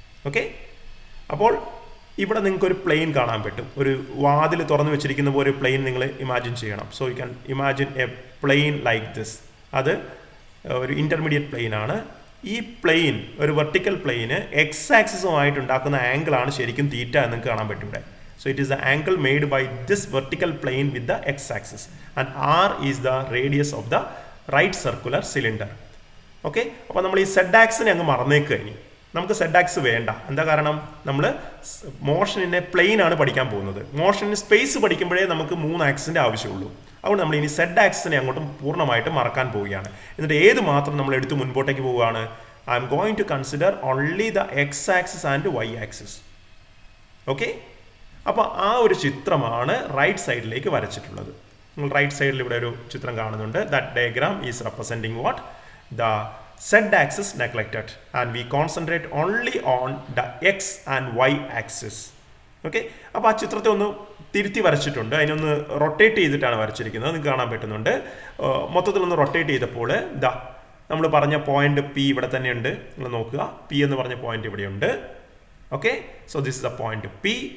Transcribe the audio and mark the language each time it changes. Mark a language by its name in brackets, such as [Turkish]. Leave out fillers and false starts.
[Malayalam] Okay, അപ്പോൾ ഇവിടെ നിങ്ങൾക്കൊരു പ്ലെയിൻ കാണാൻ പറ്റും. ഒരു വാതിൽ തുറന്നു വെച്ചിരിക്കുന്ന പോലെ ഒരു പ്ലെയിൻ നിങ്ങൾ ഇമാജിൻ ചെയ്യണം. [English] So you can imagine a plane like this. [Malayalam] അത് ഒരു ഇൻ്റർമീഡിയറ്റ് പ്ലെയിൻ ആണ്. ഈ പ്ലെയിൻ, ഒരു വെർട്ടിക്കൽ പ്ലെയിന് എക്സ് ആക്സിസുമായിട്ട് ഉണ്ടാക്കുന്ന ആംഗിളാണ് ശരിക്കും തീറ്റ എന്ന് നിങ്ങൾക്ക് കാണാൻ പറ്റും ഇവിടെ. [English] So it is the angle made by this vertical plane with the x-axis, and r is the radius of the right circular cylinder. [Malayalam] Okay, അപ്പോൾ നമ്മൾ ഈ സെഡ് ആക്സിനെ അങ്ങ് മറന്നേക്കുക. ഇനി നമുക്ക് സെഡ് ആക്സ് വേണ്ട. എന്താ കാരണം? നമ്മൾ മോഷനിനെ പ്ലെയിൻ ആണ് പഠിക്കാൻ പോകുന്നത്. മോഷന് സ്പേസ് പഠിക്കുമ്പോഴേ നമുക്ക് 3 ആക്സിൻ്റെ ആവശ്യമുള്ളൂ. അതുകൊണ്ട് നമ്മൾ ഇനി സെഡ് ആക്സിനെ അങ്ങോട്ടും പൂർണ്ണമായിട്ട് മറക്കാൻ പോവുകയാണ്. എന്നിട്ട് ഏത് മാത്രം നമ്മൾ എടുത്ത് മുൻപോട്ടേക്ക് പോവുകയാണ്? [English] I am going to consider only the X axis and Y axis. [Malayalam] Okay, അപ്പോൾ ആ ഒരു ചിത്രമാണ് റൈറ്റ് സൈഡിലേക്ക് വരച്ചിട്ടുള്ളത്. നിങ്ങൾ റൈറ്റ് സൈഡിൽ ഇവിടെ ഒരു ചിത്രം കാണുന്നുണ്ട്. [English] That diagram is representing what? The Z axis neglected and we concentrate only on the X and Y axis. [Malayalam] Okay, അപ്പോൾ ആ ചിത്രത്തെ ഒന്ന് തിരുത്തി വരച്ചിട്ടുണ്ട്. അതിനൊന്ന് റൊട്ടേറ്റ് ചെയ്തിട്ടാണ് വരച്ചിരിക്കുന്നത്. നിങ്ങൾക്ക് കാണാൻ പറ്റുന്നുണ്ട്. മൊത്തത്തിലൊന്ന് റൊട്ടേറ്റ് ചെയ്തപ്പോൾ ദാ നമ്മൾ പറഞ്ഞ പോയിന്റ് P ഇവിടെ തന്നെയുണ്ട്. നിങ്ങൾ നോക്കുക, P എന്ന് പറഞ്ഞ പോയിന്റ് ഇവിടെയുണ്ട്. Okay, [English] So this is the point P.